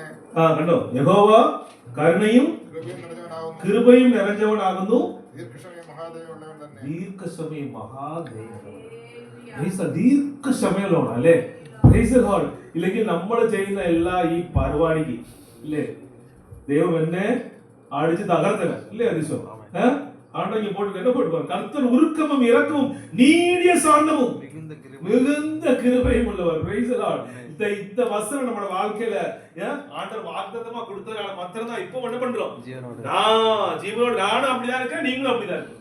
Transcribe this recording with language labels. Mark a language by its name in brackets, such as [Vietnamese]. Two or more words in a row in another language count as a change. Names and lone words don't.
[Malayalam] കണ്ടോ, യഹോവ കരുണയും കൃപയും നിറഞ്ഞവനാകുന്നു, ദീർഘക്ഷമയും മഹാദയവുള്ളവൻ തന്നെ. ദീർഘക്ഷമയും മഹാദയവും. ദീർഘക്ഷമയുള്ളവൻ അല്ലേ? [English] Praise the Lord. [Malayalam] ഇല്ലെങ്കിൽ നമ്മൾ ചെയ്യുന്ന എല്ലാ ഈ പരിപാടിക്ക് ഇല്ലേ, ദൈവം എന്നെ അടിച്ച് തകർത്തന ഇല്ലേ? [Tamil] അതിശോ ஆண்டவங்க போட்டு என்ன போட்டுப்பாங்க? கர்த்தர் உருக்கமும் இரக்கமும் நீடிய சாந்தமும் மிகுந்த கிருபையும் உள்ளவர். [English] Praise the Lord. [Tamil] இந்த வசனம் நம்ம வாழ்க்கையில ஆண்டவர் வாக்குத்தத்தமா கொடுத்ததால மாத்திரம் தான் இப்போ என்ன பண்றோம்? ஜீவனோட நானும் அப்படிதான் இருக்கேன், நீங்களும் அப்படிதான் இருக்கீங்க.